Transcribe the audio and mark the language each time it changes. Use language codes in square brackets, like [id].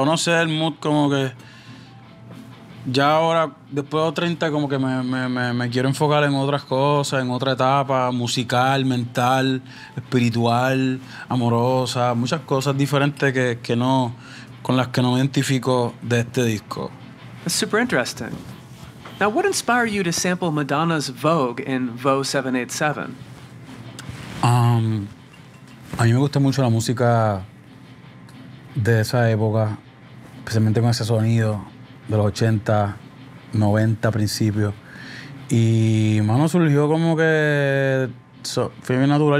[es] O no sé, el mood como que ya ahora, después de los 30, como que me quiero enfocar en otras cosas, en otra etapa musical, mental, espiritual, amorosa. Muchas cosas diferentes que no, con las que no me identifico de este disco. Es super interesting. [en] Now, what inspired you to sample Madonna's Vogue in Vogue 787? [es] A mí me gusta mucho la música de esa época, especialmente con ese sonido de los 80, 90 principios. Y mano, surgió como que fue bien natural.